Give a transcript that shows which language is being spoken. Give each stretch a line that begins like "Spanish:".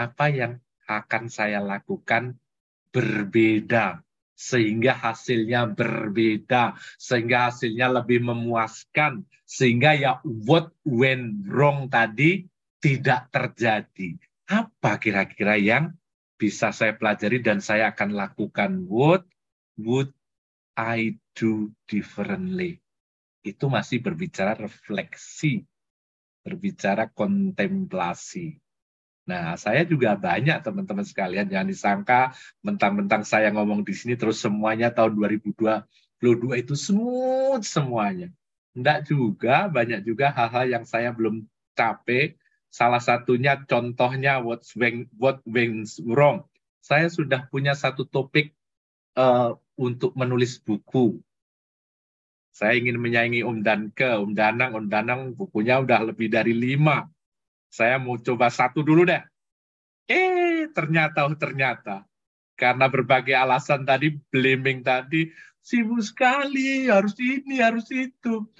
Indonesian: Apa yang akan saya lakukan berbeda, sehingga hasilnya berbeda, sehingga hasilnya lebih memuaskan, sehingga ya
English: what went wrong
Indonesian: tadi tidak terjadi. Apa kira-kira yang bisa saya pelajari dan saya akan lakukan?
English: What would I do differently?
Indonesian: Itu masih berbicara refleksi, berbicara kontemplasi. Nah, saya juga banyak teman-teman sekalian, jangan disangka mentang-mentang saya ngomong di sini terus semuanya tahun 2022 itu smooth semuanya. Enggak juga, banyak juga hal-hal yang saya belum capai. Salah satunya contohnya
English: what went wrong.
Indonesian: Saya sudah punya satu topik untuk menulis buku. Saya ingin menyaingi Om Danke, Om Danang bukunya udah lebih dari 5. Saya mau coba 1 dulu deh. Ternyata karena berbagai alasan tadi, blaming tadi, sibuk sekali, harus ini, harus itu.